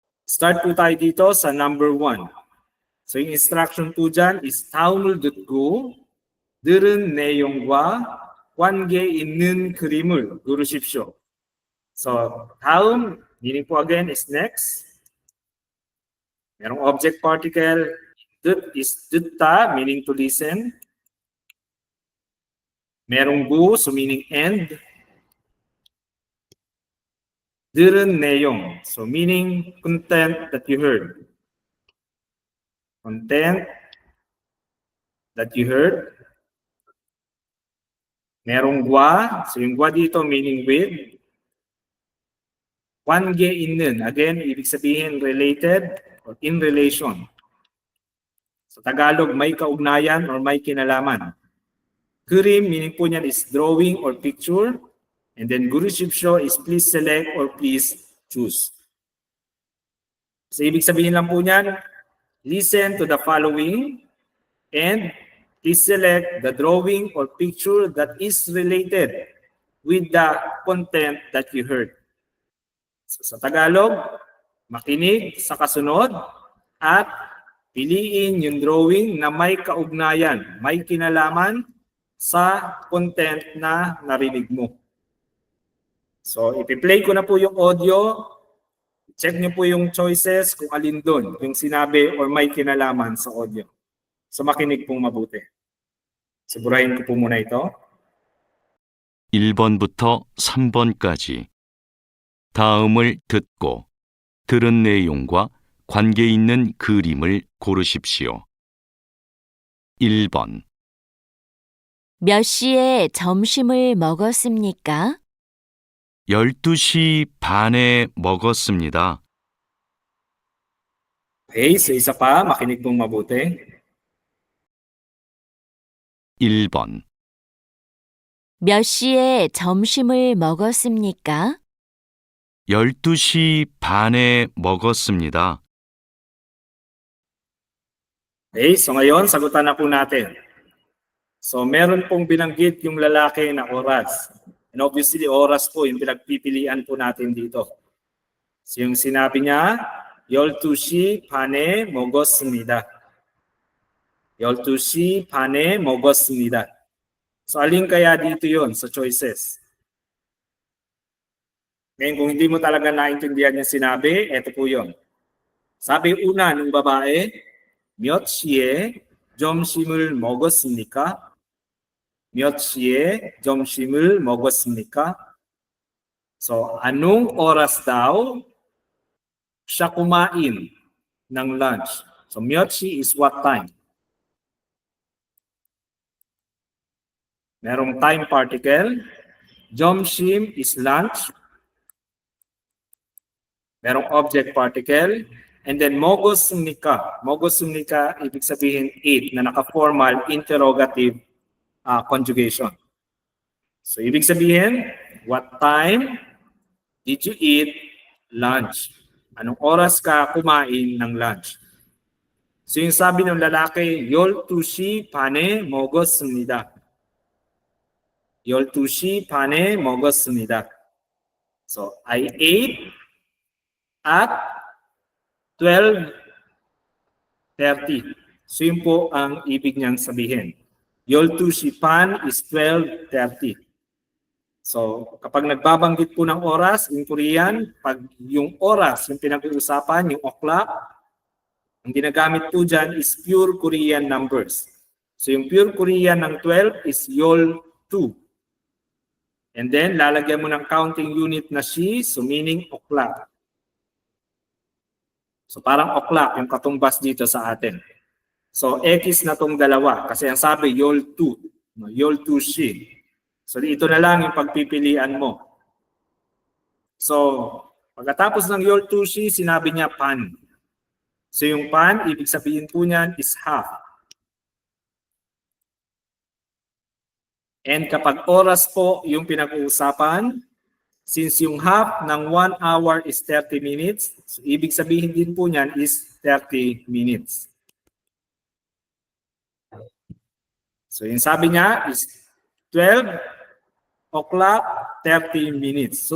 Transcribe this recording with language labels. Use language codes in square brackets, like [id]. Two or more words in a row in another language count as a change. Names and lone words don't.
[tl] Start po tayo dito sa number 1. So yung instruction po dyan is [ko] 다음을 들은 내용과 관계 있는 그림을 고르십시오. [en] So 다음 meaning po again is next. [tl] Merong object particle. [en] 듣 is 듣다 meaning to listen. Merong gu so meaning end. [ko] 들은 내용 [en] so meaning content that you heard. Content that you heard. [tl] Merong gwa, so yung gwa dito meaning with. [ko] 관계 있는, [en] again, [tl] ibig sabihin [en] related or in relation. [tl] Sa Tagalog, may kaugnayan or may kinalaman. [en] 그림 meaning [tl] po niyan [en] is drawing or picture. And then 고르십시오 is please select or please choose. [tl] So ibig sabihin lang po niyan, [en] listen to the following and please select the drawing or picture that is related with the content that you heard. So, [tl] sa Tagalog, makinig sa kasunod at piliin yung drawing na may kaugnayan, may kinalaman sa content na narinig mo. So, ipi-play ko na po yung audio. Check niyo po yung choices kung alin doon, yung sinabi or may kinalaman sa audio. So, makinig pong mabuti. Sigurahin ko po muna ito. [ko] 1번부터 3번까지 다음을 듣고 들은 내용과 관계 있는 그림을 고르십시오. 1번 몇 시에 점심을 먹었습니까? 12시 반에 먹었습니다. [tl] Okay, so isa pa, makinig pong mabuti. [ko] 1번 몇 시에 점심을 먹었습니까? 12시 반에 먹었습니다. [tl] Okay, so ngayon, sagutan na po natin. So meron pong binanggit yung lalaki na oras. And obviously, oras po yung pinagpipilian po natin dito. So yung sinabi niya, [ko] 12시 반에 먹었습니다. 12시 반에 먹었습니다. [tl] So alin kaya dito yon sa choices? Ngayon, kung hindi mo talaga naintindihan yung sinabi, eto po yun. Sabi una ng babae, [ko] 몇 시에 점심을 먹었습니까? 몇 시에 점심을 먹었습니까? [tl] So, anong oras daw siya kumain ng lunch? So, [ko] 몇 시 [en] is what time? Merong time particle. 점심 is lunch. [tl] Merong object particle. [en] And then 먹었습니까? [ko] 먹었습니까, [tl] ibig sabihin eat na naka-formal [en] interrogative conjugation. [tl] So ibig sabihin, [en] what time did you eat lunch? [tl] Anong oras ka kumain ng lunch? So yung sabi ng lalaki, [ko] 12시 반에 먹었습니다. 12시 반에 먹었습니다. [en] So I ate at 12:30. [tl] So yun po ang ibig niyang sabihin. [ko] 12시 반 [en] is 12:30. [tl] So kapag nagbabanggit po ng oras in Korean, pag yung oras, yung pinag-uusapan, yung o'clock, ang ginagamit po dyan is [en] pure Korean numbers. [tl] So yung [en] pure Korean [tl] ng 12 is yol2. And then lalagyan mo ng [en] counting unit [tl] na shi, [en] so meaning o'clock. [tl] So parang o'clock yung katumbas dito sa atin. So X na tong dalawa kasi ang sabi yol2, no, yol2 shi. So ito na lang yung pagpipilian mo. So pagkatapos ng yol2 shi, sinabi niya pan. So yung pan, ibig sabihin po niyan is half. And kapag oras po yung pinag-uusapan, since yung half ng [en] 1 hour is 30 minutes, [tl] so ibig sabihin din po niyan [en] is 30 minutes. [tl] So yung sabi niya [en] is 12 o'clock, 30 minutes.